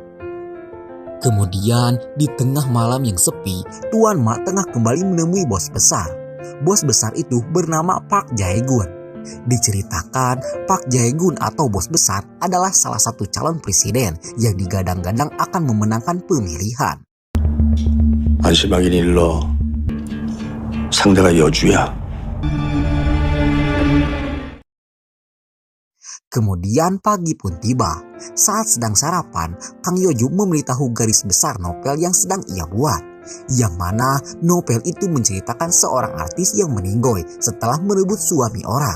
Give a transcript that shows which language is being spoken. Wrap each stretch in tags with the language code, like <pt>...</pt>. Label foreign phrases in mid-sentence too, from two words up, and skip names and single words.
<id>Kemudian, di tengah malam yang sepi, Tuan Ma tengah kembali menemui bos besar. Bos besar itu bernama Park Jae-gun. Diceritakan, Park Jae-gun atau bos besar adalah salah satu calon presiden yang digadang-gadang akan memenangkan pemilihan.</id> <ko>안심하긴 일러. 상대가 여주야.</ko> <id>Kemudian pagi pun tiba. Saat sedang sarapan, Kang Yeoju memberitahu garis besar novel yang sedang ia buat. Yang mana novel itu menceritakan seorang artis yang meninggoy setelah merebut suami orang.</id>